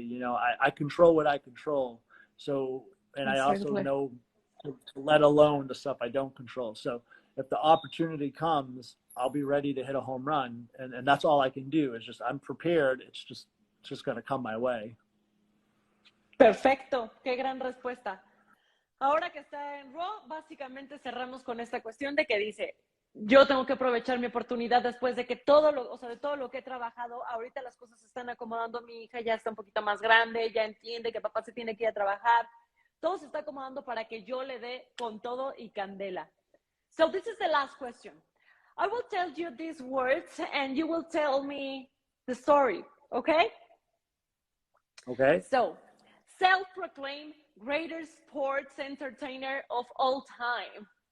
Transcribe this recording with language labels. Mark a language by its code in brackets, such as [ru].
[en] You know, I control what I control. So, and I also know to let alone the stuff I don't control. So if the opportunity comes, I'll be ready to hit a home run. And that's all I can do is just, I'm prepared. It's just going to come my way. [es] Perfecto. Qué gran respuesta. Ahora que está en Raw, básicamente cerramos con esta cuestión de que dice, yo tengo que aprovechar mi oportunidad después de que de todo lo que he trabajado, ahorita las cosas se están acomodando, mi hija ya está un poquito más grande, ya entiende que papá se tiene que ir a trabajar, todo se está acomodando para que yo le dé con todo y candela. [en] So this is the last question. I will tell you these words and you will tell me the story, okay? Okay. So, self-proclaimed greatest sports entertainer of all time.